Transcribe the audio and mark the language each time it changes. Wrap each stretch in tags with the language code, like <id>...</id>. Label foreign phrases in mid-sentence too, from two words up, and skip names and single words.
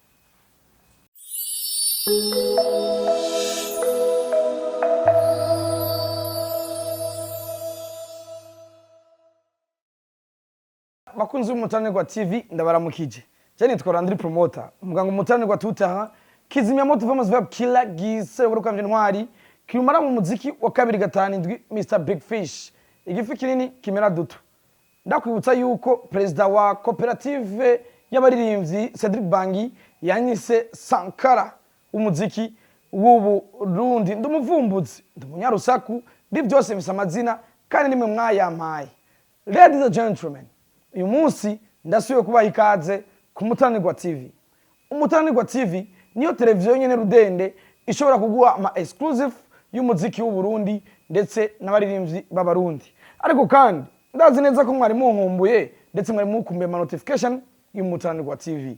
<rn>bakunzi b'umutanirwa TV ndabaramukije cyane nitwa LandryPromoter umuganga umutanirwa tutaha kizimya moto famous</rn> <en>vibe killer</en> <rn>gise urukamvye ntwari kimara mu muziki wa 2 Mr Big Fish igifi kinini kimera duto ndakwibutsa yuko president wa cooperative y'abaririmbyi Cedric Bangi yanyise Sankara umuziki w'ubu Rundi ndumuvumbuzi ndumunyarusaku ndi byose bisa amazina kandi nimwe mwayampaye.</rn> <en>Ladies and gentlemen,</en> <rn>uyu munsi ndasubiye kubaha ikaze ku Mutanirwa TV. Umutanirwa TV niyo televiziyo nyene rudende ishobora kuguha ama exclusive y'umuziki w'u Burundi ndetse n'abaririmbyi b'abarundi. Ariko kandi ndazi neza ko mwari munkumbuye ndetse mwari mukumbuye ama notification y'Umutanirwa TV.</rn>